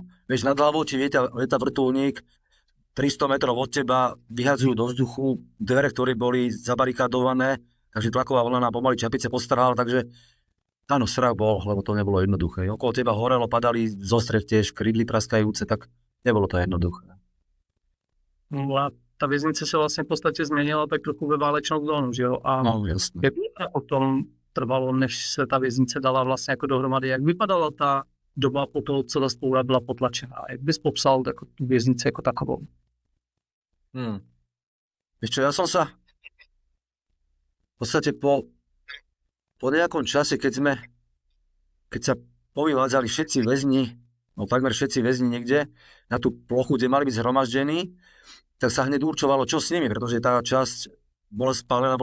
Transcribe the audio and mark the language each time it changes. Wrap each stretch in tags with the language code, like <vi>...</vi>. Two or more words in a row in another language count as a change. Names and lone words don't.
<sk>Vieš, nad hlavou ti lieta vrtuľník, 300 metrov od teba vyhadzujú do vzduchu dvere, ktoré boli zabarikádované takže tlaková vlna nám pomaly čapice postarala, takže áno, strach bol, lebo to nebolo jednoduché. Okolo teba horelo, padali zo strech tiež krydly praskajúce, tak nebolo to jednoduché.</sk> <cs>No a ta věznice se vlastně v podstatě změnila tak trochu ve válečnou zónu, že jo? A</cs> <sk>No, jasné.</sk> <cs>jak potom trvalo, než se ta věznice dala vlastně jako dohromady? Jak vypadala ta doba po toho, co ta spoura byla potlačená? Jak bys popsal jako tu věznici jako takovou?</cs> <sk>Vieš čo, ja som sa v podstate po nejakom čase, keď sa povyvádzali všetci väzni, no takmer všetci väzni niekde na tú plochu, kde mali byť zhromaždení, tak sa hneď určovalo, čo s nimi, pretože tá časť bola spálená,</sk>